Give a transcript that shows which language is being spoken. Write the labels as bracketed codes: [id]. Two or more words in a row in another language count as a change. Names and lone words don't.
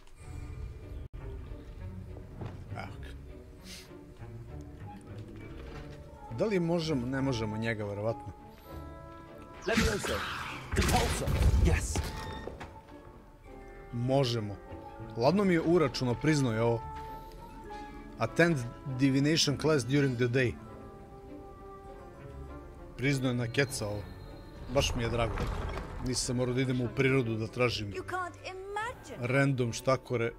[sr] Da li možemo? Ne možemo njega, verovatno. [en] Leviosa. Compulsor. Yes. [sr] Možemo. Ladno mi je uračuno, priznao je ovo. [en] Attend divination class during the day. [sr] Priznao je na keca ovo. Baš mi je drago. Nisam morao da idemo u prirodu da tražim random štakore.